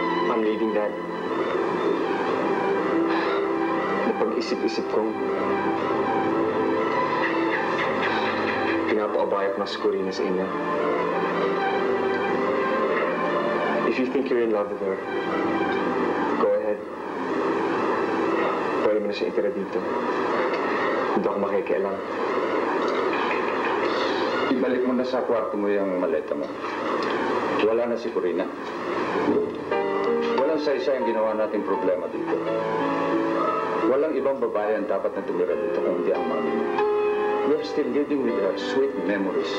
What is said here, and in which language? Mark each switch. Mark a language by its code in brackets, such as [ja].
[en] I'm leaving, Dad. [tl] Napag-isip-isip kong pinapaabaya ko na si Corina sa inyo. [en] If you think you're in love with her, go ahead. [tl] Pwede mo na siya itira dito. Hindi ako makikialam. Ibalik mo na sa kwarto mo yung maleta mo. Wala na si Corina. Walang sa-isa yung ginawa nating problema dito. Walang ibang babae ang dapat na tumira dito kung hindi ang mami mo. [en] We are still living with her sweet memories.